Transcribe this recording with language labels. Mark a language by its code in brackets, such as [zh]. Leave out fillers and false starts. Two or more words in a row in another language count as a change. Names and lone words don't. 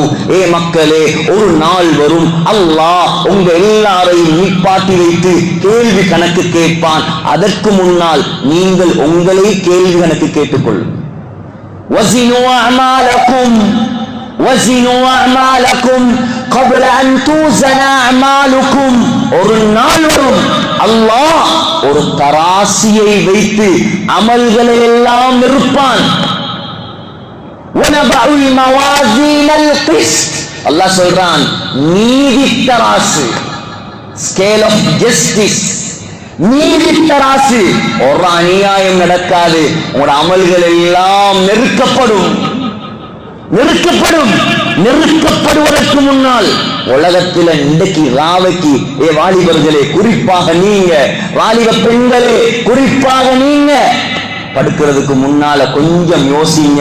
[ta] ஏ மக்களே, ஒரு நாள் வரும் அல்லாஹ் உங்க எல்லாரையும் நிப்பாட்டி வைத்து கேள்வி கணக்கு கேட்பான். அதற்கு முன்னால் நீங்கள் உங்களை கேள்வி கணக்கு கேட்டுக்கொள்ளும். [ar] وزنوا أعمالكم وزنوا أعمالكم قبل أن توزن أعمالكم [ta] ஒரு நாள் வரும் அல்லாஹ் ஒரு தராசியை வைத்து அமல்களை எல்லாம் நிறுப்பான். [ar] وَنَضَعُ الْمَوَازِينَ الْقِسْطَ [ta] அல்லாஹ் சொல்றான் நீதி தராசு, [en] scale of justice, [ta] நீதி தராசு. ஒரு அநியாயம் நடக்காது, உங்களோட அமல்கள் எல்லாம் நெருக்கப்படும். நெருக்கப்படுவதற்கு முன்னால் உலகத்தில் இன்றைக்கு ராவைக்கு வாலிபர்களே, குறிப்பாக நீங்க வாலிப பெண்களே, குறிப்பாக நீங்க படுக்கிறதுக்கு முன்னால கொஞ்சம் யோசிங்க.